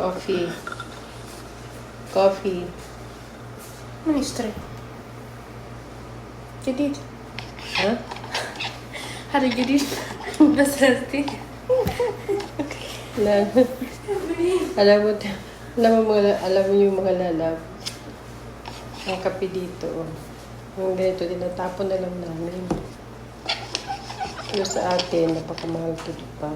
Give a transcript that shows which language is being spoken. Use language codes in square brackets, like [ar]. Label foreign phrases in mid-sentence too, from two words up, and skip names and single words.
[en] Coffee. Coffee. Ministry. [ar] جديد. Ha? هذا جديد بس هستي. [tl] Alam mo yung mga lalab. Ang kape dito. Yung ganito, tinatapon na lang namin. Pero sa atin, napakamahal ito pa.